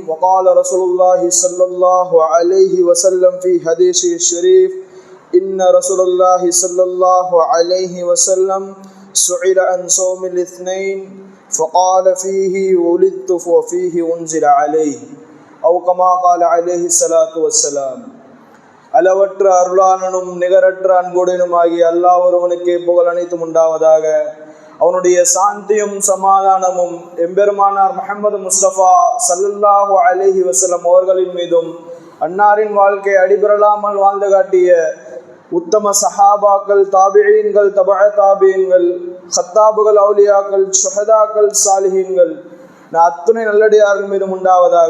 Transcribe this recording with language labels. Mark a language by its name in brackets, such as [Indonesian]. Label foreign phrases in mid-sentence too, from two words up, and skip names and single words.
[Arabic] وقال رسول الله صلى الله عليه وسلم في حديثه الشريف: إن رسول الله صلى الله عليه وسلم سئل عن صوم الاثنين فقال فيه ولدت وفيه أنزل عليه أو كما قال عليه الصلاة والسلام. [Tamil] அளவற்ற அருளாளனும் நிகரற்ற அன்புடனும் ஆகிய அல்லாஹ் ஒருவனுக்கே புகழ் அனைத்தும் உண்டாவதாக. அவனுடைய சாந்தியும் சமாதானமும் எம்பெருமானார் முஹம்மது முஸ்தபா [Arabic] صلى الله عليه وسلم [Tamil] அவர்களின் மீதும், அன்னாரின் வாழ்க்கை அடிபெறலாமல் வாழ்ந்து காட்டிய உத்தம சஹாபாக்கள், தாபிஈன்கள், தபஅ தாபிஈன்கள், ஹத்தாபுகள், அவுலியாக்கள், ஷுஹதாக்கள், சாலிஹீன்கள் அத்துணை நல்லடியார்கள் மீதும் உண்டாவதாக.